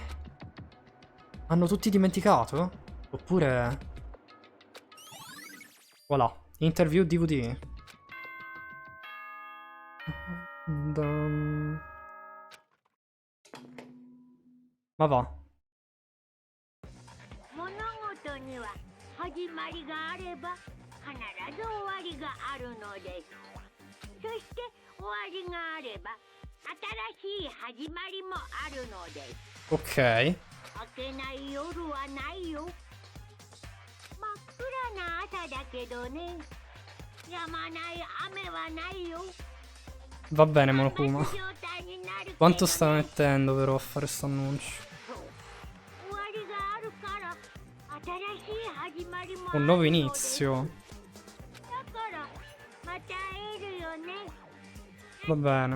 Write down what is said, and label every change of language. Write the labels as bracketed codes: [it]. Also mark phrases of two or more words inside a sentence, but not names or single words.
[it] Hanno tutti dimenticato? Oppure... voilà, [en] interview DVD. [it] Ma va. [ja] 物事には始まりがあれば必ず終わりがあるのです。そして終わりがあれば新しい始まりもあるのです。 [it] Ok. [ja] 明けない夜はないよ。真っ暗な朝だけどね。止まない雨はないよ。 [it] Va bene, Monokuma. Quanto sta mettendo però a fare sto annuncio? Un nuovo inizio. Va bene.